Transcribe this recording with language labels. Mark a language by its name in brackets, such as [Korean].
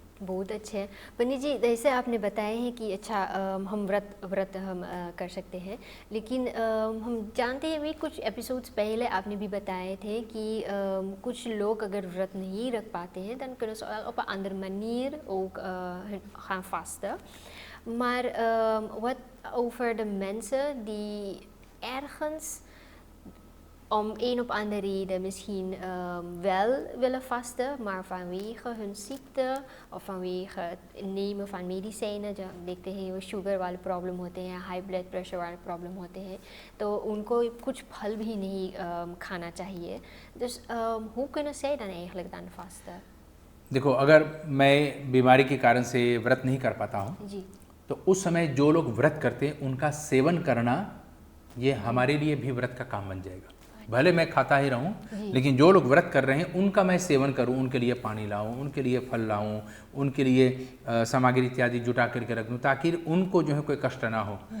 [Hindi] बहुत अच्छे हैं पंडित जी, जैसे आपने बताया है कि अच्छा हम व्रत हम कर सकते हैं, लेकिन हम जानते हैं भी कुछ एपिसोड्स पहले आपने भी बताए थे कि कुछ लोग अगर व्रत नहीं रख पाते हैं, [Dutch] dan kunnen ze op een andere manier ook gaan vasten. Maar wat over de mensen die ergens om een of andere reden misschien wel willen vasten, maar vanwege hun ziekte of vanwege het nemen van medicijnen, [Hindi] जो देखते हैं वो sugar वाले problem होते हैं, high blood pressure वाले problem होते हैं, तो उनको कुछ फल भी नहीं खाना चाहिए. [Dutch] Dus hoe kunnen zij dan eigenlijk dan vasten? [Hindi] देखो, अगर मैं बीमारी के कारण से व्रत नहीं कर पाता हूँ जी तो उस समय जो लोग व्रत करते हैं उनका सेवन करना ये हमारे लिए भी व्रत का काम बन जाएगा। भले मैं खाता ही रहूं, लेकिन जो लोग व्रत कर रहे हैं उनका मैं सेवन करूं, उनके लिए पानी लाऊं, उनके लिए फल लाऊं, उनके लिए सामग्री इत्यादि जुटा करके रख दूं, ताकि उनको जो है कोई कष्ट ना हो।